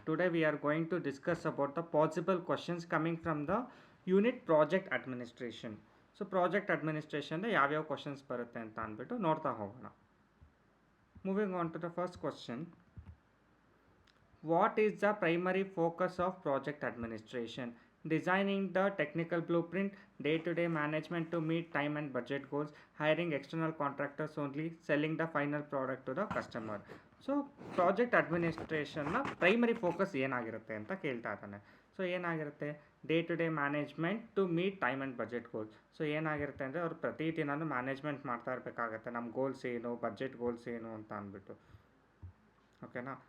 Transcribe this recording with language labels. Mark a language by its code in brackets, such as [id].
[en] Today we are going to discuss about the possible questions coming from the unit project administration. So project administration [kn] ಯಾವ್ಯಾವ questions ಬರುತ್ತೆ ಅಂತ ಅಂದ್ಬಿಟ್ಟು ನೋಡ್ತಾ ಹೋಗೋಣ. [en] Moving on to the first question. What is the primary focus of project administration? Designing the technical blueprint, day-to-day management to meet time and budget goals, hiring external contractors only, selling the final product to the customer. [kn] So project ಅಡ್ಮಿನಿಸ್ಟ್ರೇಷನ್ನ primary focus ಏನಾಗಿರುತ್ತೆ ಅಂತ ಕೇಳ್ತಾ ಇದ್ದಾನೆ. So ಏನಾಗಿರುತ್ತೆ, [en] Day to day management to meet time and budget goals. [kn] So ಏನಾಗಿರುತ್ತೆ ಅಂದರೆ ಅವ್ರು ಪ್ರತಿದಿನನೂ management ಮಾಡ್ತಾ ಇರಬೇಕಾಗತ್ತೆ, ನಮ್ಮ ಗೋಲ್ಸ್ ಏನು, ಬಜೆಟ್ ಗೋಲ್ಸ್ ಏನು ಅಂತ ಅಂದ್ಬಿಟ್ಟು. ಓಕೆನಾ.